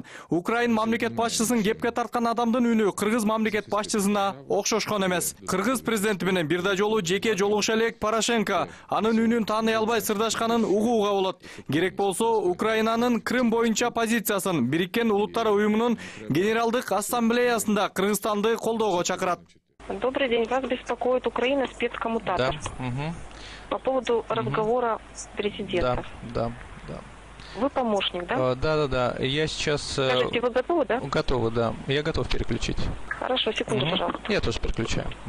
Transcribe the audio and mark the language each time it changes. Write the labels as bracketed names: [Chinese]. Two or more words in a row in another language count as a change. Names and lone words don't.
[Kyrgyz] Украин мамлекет башчысын кепке тарткан адамдын үнү кыргыз мамлекет башчысына окшошкон эмес. Кыргыз президенти менен бир да жолу жеке жолугуша элек Порошенко анын үнүн тааный албай сырдашканын угууга болот. Керек болсо Украинанын Крым боюнча позициясын Бириккен Улуттар уюмунун Генералдык ассамблеясында Кыргызстанды колдоого чакырат. [Russian] Добрый день, вас беспокоит Украина спецкоммутатор. Да. Угу. По поводу разговора президента. Да. Вы помощник, да? Да. Я сейчас... Скажите, вы готовы, да? Готовы, да. Я готов переключить. Хорошо, секунду, пожалуйста. Я тоже переключаю.